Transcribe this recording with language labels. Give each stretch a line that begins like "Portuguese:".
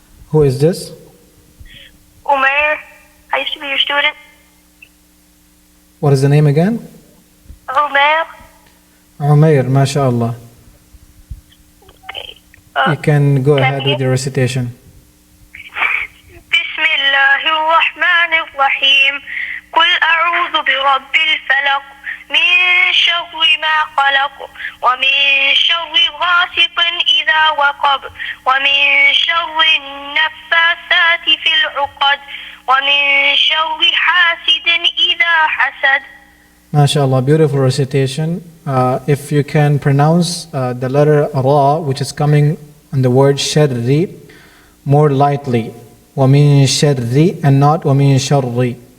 English: Who is this? Umair. I used to be your student. What is the name again? Umair. Umair, mashallah. Okay. You can go can ahead with your recitation.
Arabic: بسم الله الرحمن الرحيم قل أعوذ برب الفلق من شر ما خلق ومن شر غاسق إذا وقب ومن شر النفاثات في العقد ومن شر حاسد إذا حسد.
English: MashaAllah, beautiful recitation. If you can pronounce the letter Ra, which is coming on the word Sharri, more lightly.
Arabic: وَمِن شَرِّ
English: and not
Arabic: وَمِن شَرِّ.